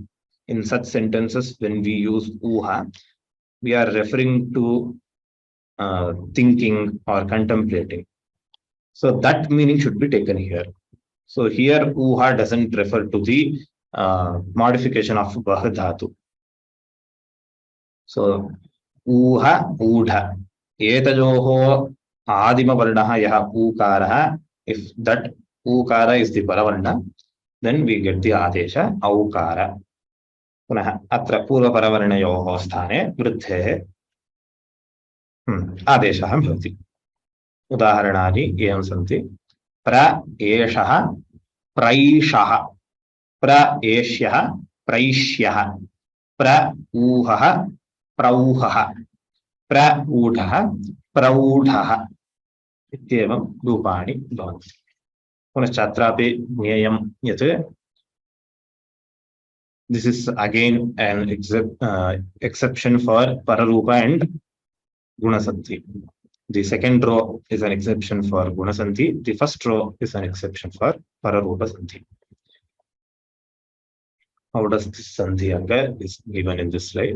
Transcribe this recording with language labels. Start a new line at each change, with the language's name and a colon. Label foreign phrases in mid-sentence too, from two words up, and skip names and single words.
English: In such sentences, when we use uha, we are referring to thinking or contemplating. So that meaning should be taken here. So here uha doesn't refer to the modification of vah dhatu.
Sanskrit: So uha udha etajoho adima varnaha yaha ukaraha,
English: if that ukara is the paravarna, then we get the adesha aukara.
Sanskrit: पुनः अत्र पूर्वपरवर्णयोः स्थाने वृद्धेः आदेशः भवति. उदाहरणानि एवं सन्ति. प्र एषः प्रैषः, प्र एष्यः प्रैष्यः, प्र ऊहः प्रौहः, प्र ऊढः प्रौढः इत्येवं रूपाणि भवन्ति. पुनश्च अत्रापि ज्ञेयं यत्
English: this is again an exception for pararupa and gunasandhi. The second row is an exception for Gunasandhi. The first row is an exception for Pararupasandhi. How does this Sandhi occur is given in this slide.